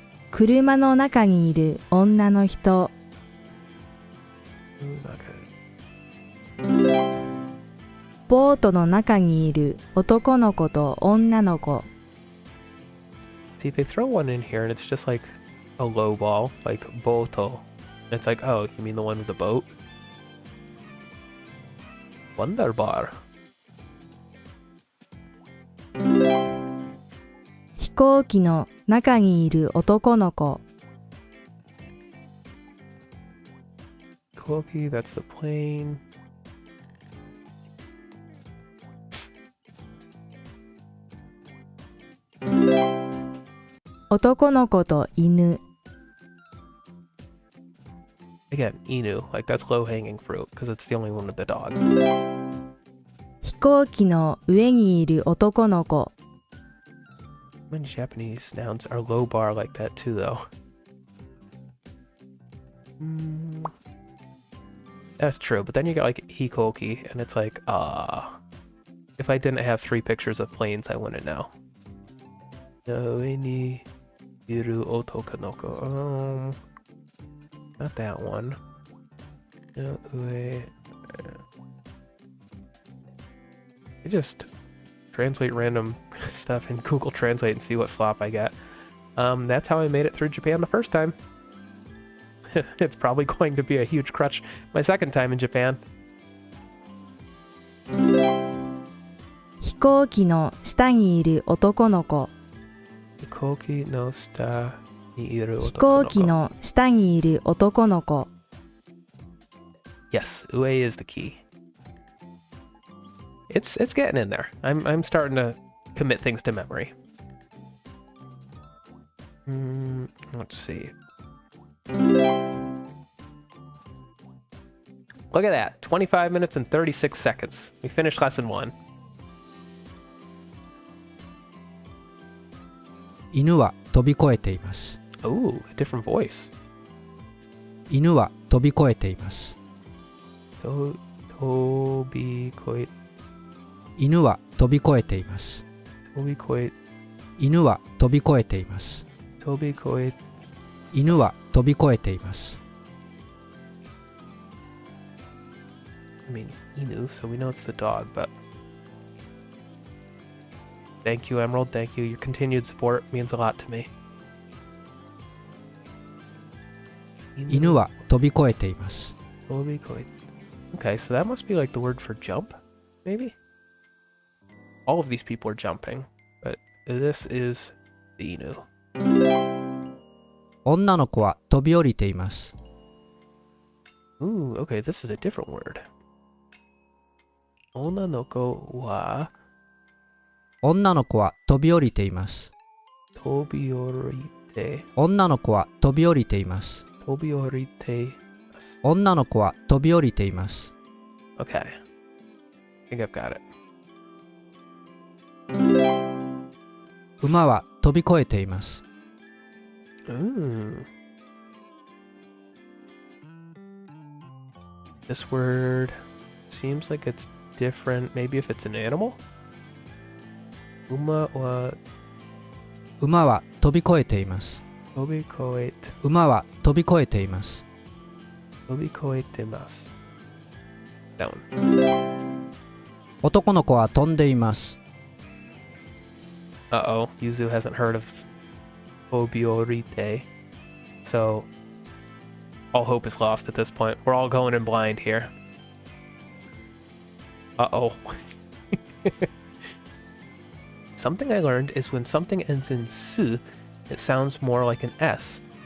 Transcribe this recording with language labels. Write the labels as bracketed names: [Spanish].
[Japanese] 車の中にいる女の人 ボートの中にいる男の子と女の子 [English] See, they throw one in here and it's just like a low ball, like boto. And it's like, oh, you mean the one with the boat? Wonderbar. [Japanese] 飛行機の中にいる男の子 [English] Koki, that's the plane. [Japanese] 男の子と犬 [English] Again, Inu, like that's low-hanging fruit because it's the only one with the dog. [Japanese] 飛行機の上にいる男の子 [English] Many Japanese nouns are low bar like that too, though. That's true, but then you got like hikoki, and it's like, if I didn't have 3 pictures of planes, I wouldn't know. [Japanese] No, ni iru otokanoko. [English] Not that one. No, ue. just translate random stuff in Google Translate and see what slop I get. That's how I made it through Japan the first time. It's probably going to be a huge crutch my second time in Japan. [Japanese] 飛行機の下にいる男の子。飛行機の下にいる飛男の子。行機の下にいる男の子。 [English] Yes, ue is the key. It's getting in there. I'm starting to commit things to memory. Let's see. Look at that. 25 minutes and 36 seconds. We finished lesson 1. [Japanese] 犬は飛び越えています。 [English] Ooh, a different voice. [Japanese] 犬は飛び越えています。 Tobikoe. 犬は飛び越えています。 Tobikoe. 犬は飛び越えています。 Tobikoe. 犬は飛び越えています。 [English] I mean, Inu, so we know it's the dog, but... Thank you, Emerald. Thank you. Your continued support means a lot to me. [Japanese] 犬は飛び越えています。 Tobikoe. [English] Okay, so that must be like the word for jump, maybe? All of these people are jumping, but this is the Inu. [Japanese] 女の子は飛び降りています。 [English] Ooh, okay, this is a different word. [Japanese] Onanoko wa 女の子は飛び降りています。 tobiorite. 女の子は飛び降りています。 Tobiorite. 女の子は飛び降りています。 [English] Okay. I think I've got it. [Japanese] 馬は飛び越えています。 Ooh. [English] This word seems like it's different. Maybe if it's an animal? [Japanese] Uma wa 馬は飛び越えています。 tobikoete. 馬は飛び越えています。 Tobikoetemasu. Down. 男の子は飛んでいます。 Uh-oh. [English] Yuzu hasn't heard of Tobiorite. So, all hope is lost at this point. We're all going in blind here. Uh-oh. Something I learned is when something ends in su, it sounds more like an S.